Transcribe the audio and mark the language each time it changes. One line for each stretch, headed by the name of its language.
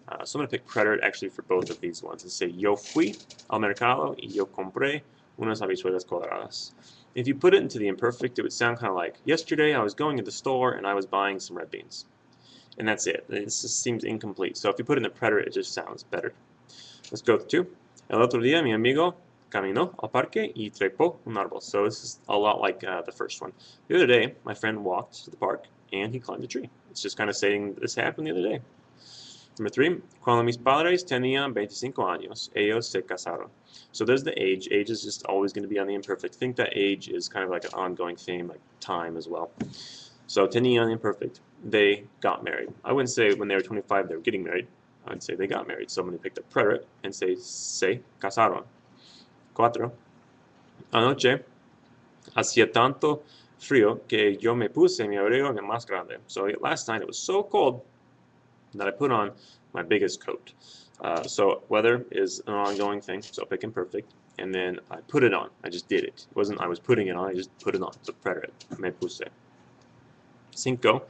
English: So I'm going to pick preterite actually for both of these ones and say
Spanish: yo fui al mercado y yo compré unas habichuelas coloradas.
English: If you put it into the imperfect, it would sound kind of like yesterday I was going to the store and I was buying some red beans. And that's it. It just seems incomplete. So if you put it in the preterite, it just sounds better. Let's go to
Spanish: el otro día mi amigo caminó al parque y trepó un árbol.
English: So this is a lot like the first one. The other day, my friend walked to the park and he climbed a tree. It's just kind of saying this happened the other day. Number 3,
Spanish: cuando mis padres tenían 25 años, ellos se casaron.
English: So there's the age. Age is just always going to be on the imperfect. Think that age is kind of like an ongoing theme, like time as well. So tenían imperfect. They got married. I wouldn't say when they were 25 they were getting married. I'd say they got married. So I'm going to pick the preterite and say
Spanish: se casaron. 4. Anoche hacía tanto frío que yo me puse mi abrigo más grande.
English: So last night it was so cold that I put on my biggest coat. So weather is an ongoing thing, so pick imperfect, and then I put it on. I just did it. It wasn't I was putting it on, I just put it on. So preterite,
Spanish: me puse.
English: 5.